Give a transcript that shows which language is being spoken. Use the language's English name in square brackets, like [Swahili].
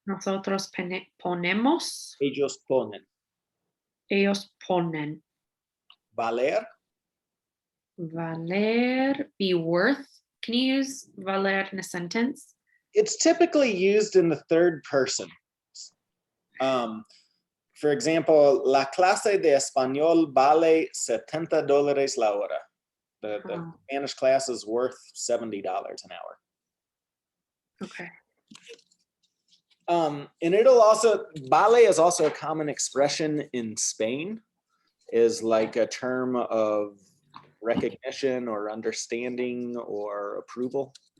[Spanish] Nosotros ponemos. ellos ponen. Ellos ponen. Valer, [English] Valer. Be worth. Can you use valer in a sentence? it's typically used in the third person. For example, [Spanish] la clase de español vale $70 la hora. [English] The Oh. Spanish class is worth $70 an hour. Okay. And it'll also, vale is also a common expression in Spain, is like a term of recognition or understanding or approval.